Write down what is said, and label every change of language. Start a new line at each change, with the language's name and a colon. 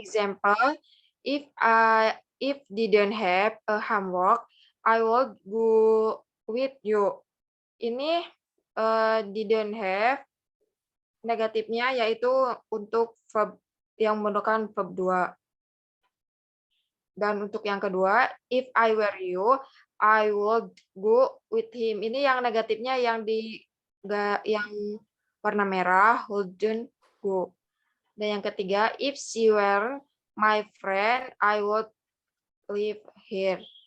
English: Example, if didn't have a homework, I would go with you. Ini didn't have.
Indonesian: Negatifnya yaitu untuk verb yang menggunakan verb 2.
English: Dan untuk yang kedua, if I were you, I would go with him.
Indonesian: Ini yang negatifnya yang yang warna merah, wouldn't go.
English: Dan yang ketiga, if she were my friend, I would live here.